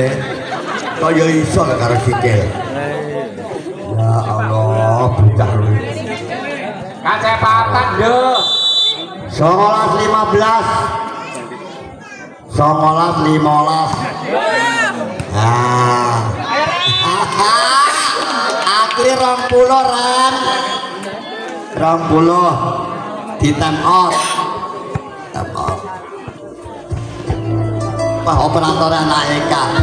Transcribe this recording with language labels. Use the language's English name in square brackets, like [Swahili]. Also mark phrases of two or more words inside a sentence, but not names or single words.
[Javanese] Kaya iso karo sikil. [Arabic] يا الله, [Javanese] bocah lu. Kacepatan, Nduk. 19-15. Akhirnya 20 Ran. 20 di [English] time out. [Javanese] Wah, operator anak Eka.